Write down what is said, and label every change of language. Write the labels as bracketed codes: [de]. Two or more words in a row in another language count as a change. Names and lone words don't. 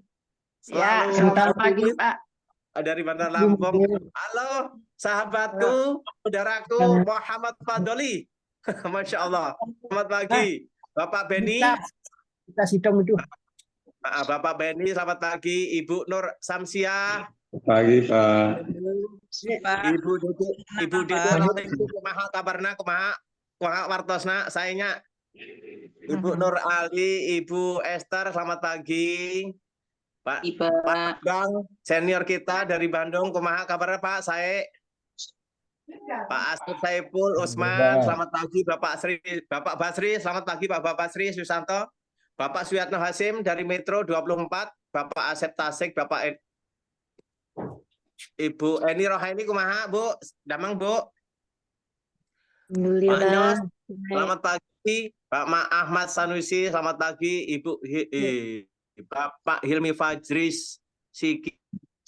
[id] Selamat pagi Pak. Dari Bandar Lampung. Halo, sahabatku, saudaraku Muhammad Fadoli. [ar] Masya Allah. [id] Selamat pagi, Bapak Beni. Kita sidang itu. Bapak Beni, selamat pagi. Ibu Nur Samsia. Pagi Pak. [su] Ibu Dede, kumaha kabarna, kumaha wartosna, [id] sayanya. Ibu Nur Ali, Ibu Esther, selamat pagi. Pak Bang, senior kita dari Bandung, [su] kumaha kabarnya [id] Pak? Saya Pak Astur Saiful Usman, selamat pagi Bapak Basri, selamat pagi Bapak Basri Susanto. Bapak Suyatno Hasim dari Metro 24, Bapak Asep Tasik, Bapak Ibu Eni Rohaini, [su] kumaha Bu? Damang Bu. [id] Pak Nyos, selamat pagi. Pak Ahmad Sanusi, selamat pagi. Ibu Bapak Hilmi Fajris Siki,